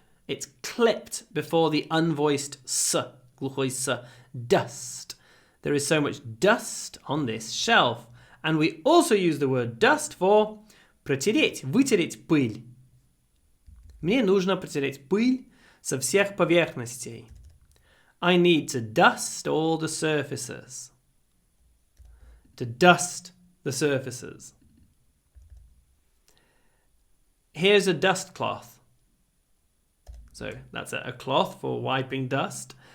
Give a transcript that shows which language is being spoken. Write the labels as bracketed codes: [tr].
[en] It's clipped before the unvoiced s. [ru] Глухой [en] s. Dust. There is so much dust on this shelf. And we also use the word dust for [ru] протереть, вытереть пыль. Мне нужно протереть пыль со всех поверхностей. [en] I need to dust all the surfaces. To dust the surfaces. Here's a dust cloth. So that's a cloth for wiping dust.